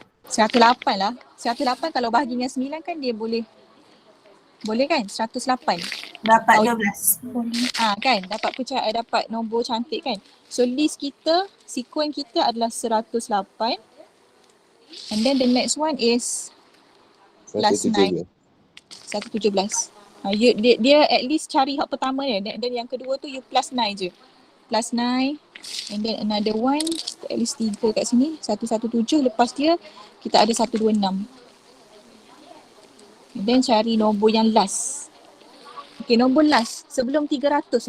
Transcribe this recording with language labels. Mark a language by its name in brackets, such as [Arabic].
[Malay] 108 lah. 108 kalau bahagi dengan 9 kan dia boleh kan? 108. Dapat 12. Kan? Dapat nombor cantik kan? [English] So list [Malay] kita, sequence kita adalah 108. [English] And then the next one is plus 9. [Malay] 117. Dia [English] at least [Malay] cari hak pertama dia. Dan yang kedua tu [English] you plus 9 [Malay] je. [English] Plus 9. And then another one, at least 3 [Malay] kat sini. [English] 117. [Malay] Lepas dia, kita ada 126. [English] And then [Malay] cari nombor yang last. Okay, nombor last. Sebelum 300.